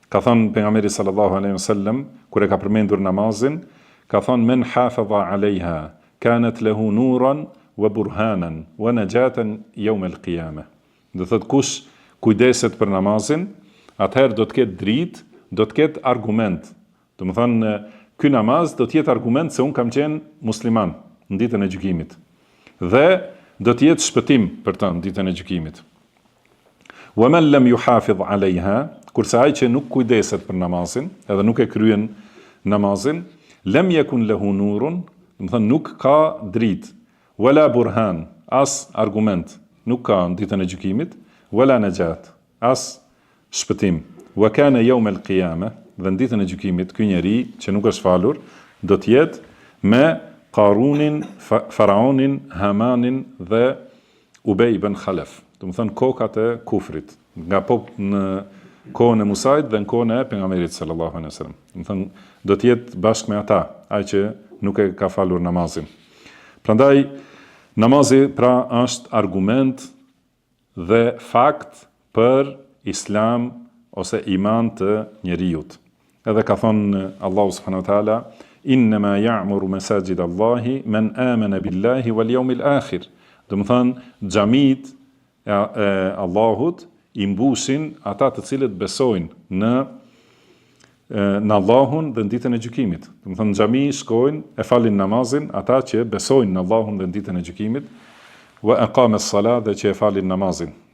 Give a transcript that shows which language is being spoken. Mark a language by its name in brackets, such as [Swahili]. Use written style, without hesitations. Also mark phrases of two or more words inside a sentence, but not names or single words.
[Albanian] Ka thënë pejgamberi [Arabic] صلى الله عليه وسلم [Albanian] kur e ka përmendur namazin, ka thënë [Arabic] من حافظ عليها كانت له نورا وبرهانا ونجاة يوم القيامة. [Albanian] Do thot kush kujdeset për namazin, atëherë do të ketë dritë, do të ketë argument. Do të thonë ky namaz do të jetë argument se un kam qenë musliman në ditën e gjykimit. Dhe do të jetë shpëtim për të në ditën e gjykimit. [Arabic] ومن لم يحافظ عليها, [Albanian] kurse ai që nuk kujdeset për namazin, edhe nuk e kryen namazin, [Arabic] لم يكن له نور, [Albanian] do të thonë nuk ka dritë, [Arabic] ولا برهان, [Albanian] as argument, nuk ka në ditën e gjykimit, [Arabic] ولا نجاة, [Albanian] as shpëtim. [Arabic] وكان يوم القيامة, [Albanian] dhe në ditën e gjykimit ky njeri që nuk është falur do të jetë me Qarunin, Faraonin, Hamanin dhe Ubej ibn Khalaf. Do të thonë kokat e kufrit, nga në kohën e Musait dhe në kohën e pejgamberit [Arabic] صلى الله عليه وسلم. [Albanian] Do të thonë do të jetë bashkë me ata, ai që nuk e ka falur namazin. Prandaj namazi pra është argument dhe fakt për islam ose iman të njeriut. Edhe ka thonë Allahu [Arabic] سبحانه وتعالى, إنما يعمر مساجد الله من آمن بالله واليوم الآخر. [Albanian] Do të thonë xhamit e Allahut i mbusin ata të cilët besojnë në Allahun dhe në ditën e gjykimit. Do të thonë xhami shkojnë e falin namazin ata që besojnë në Allahun dhe në ditën e gjykimit, [Arabic] وأقام الصلاة [Albanian] dhe që e falin namazin.